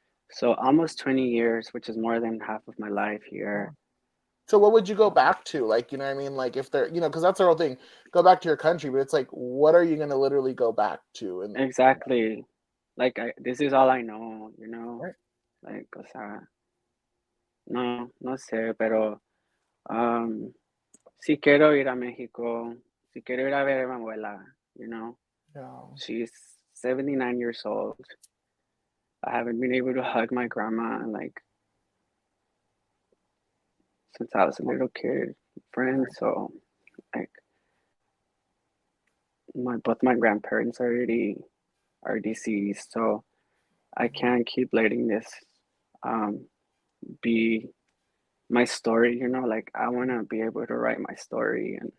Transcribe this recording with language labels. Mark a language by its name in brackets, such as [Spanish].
[English] So almost 20 years, which is more than half of my life Yeah. here. So what would you go back to? Like, what I mean? Like if they're, because that's the whole thing. Go back to your country, but it's like, what are you going to literally go back to? And Exactly. like this is all I know, you know, Right. like, [Spanish] o sea, no sé, pero um, si quiero ir a México, si quiero ir a ver a mi abuela, [English] you know, Yeah. she's 79 years old. I haven't been able to hug my grandma like since I was a little kid, friend. So like both my grandparents are deceased, so I can't keep letting this um be my story, you know, like I want to be able to write my story